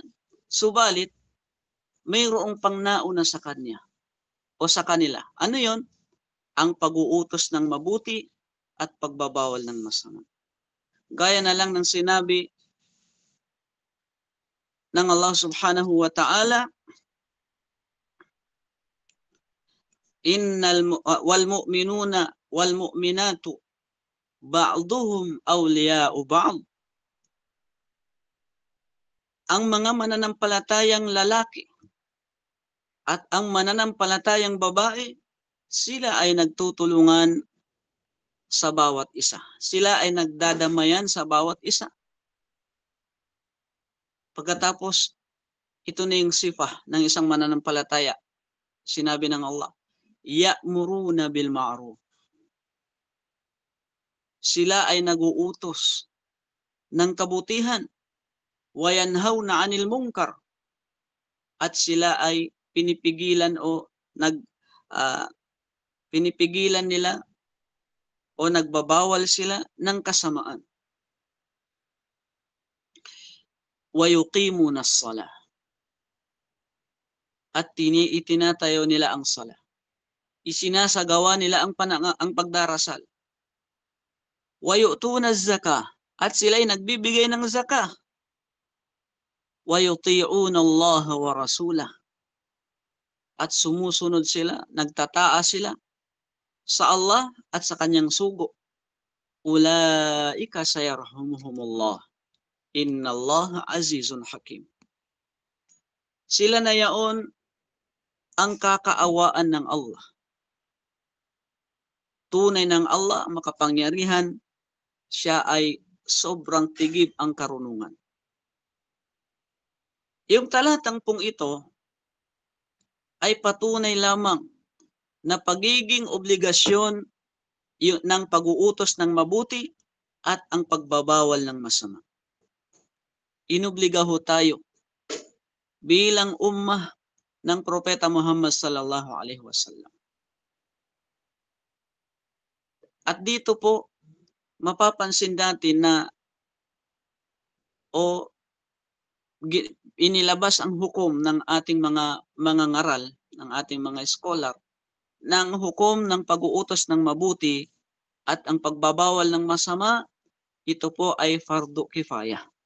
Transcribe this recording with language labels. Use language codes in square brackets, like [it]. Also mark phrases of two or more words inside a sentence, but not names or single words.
[tl] Subalit, mayroong pang nauna sa kanya o sa kanila. Ano yon? Ang pag-uutos ng mabuti at pagbabawal ng masama. Gaya na lang ng sinabi ng Allah [ar] سبحانه وتعالى, والمؤمنون والمؤمنات بعضهم أولياء بعض. [tl] Ang mga mananampalatayang lalaki at ang mananampalatayang babae, sila ay nagtutulungan sa bawat isa. Sila ay nagdadamayan sa bawat isa. Pagkatapos, ito na yung sifah ng isang mananampalataya. Sinabi ng Allah, [ar] يأمرون بالمعروف. [tl] Sila ay naguutos ng kabutihan, [ar] وينهون عن المنكر. [tl] At sila ay pinipigilan o pinipigilan nila o nagbabawal sila ng kasamaan. [ar] ويقيمون الصلاة. [tl] At itinatayo nila ang salah. Isinasagawa nila ang pagdarasal. [ar] ويؤتون الزكاة. [tl] At sila ay nagbibigay ng zakah. [ar] ويطيعون الله ورسوله. [tl] At sumusunod sila, nagtataas sila sa Allah at sa kanyang sugo. [ar] أولئك سيرحمهم الله. إن الله عزيز حكيم. [tl] Sila na yaon ang kakaawaan ng Allah. Tunay ng Allah, makapangyarihan, siya ay sobrang tigib ang karunungan. Yung talatang pong ito ay patunay lamang na pagiging obligasyon ng pag-uutos ng mabuti at ang pagbabawal ng masama. Inobliga ho tayo bilang ummah ng Propeta Muhammad [ar] صلى الله عليه وسلم. [tl] At dito po, mapapansin natin na inilabas ang hukom ng ating mga ngaral, ng ating mga scholar, ng hukom ng pag-uutos ng mabuti at ang pagbabawal ng masama, ito po ay [ar] فرض كفاية.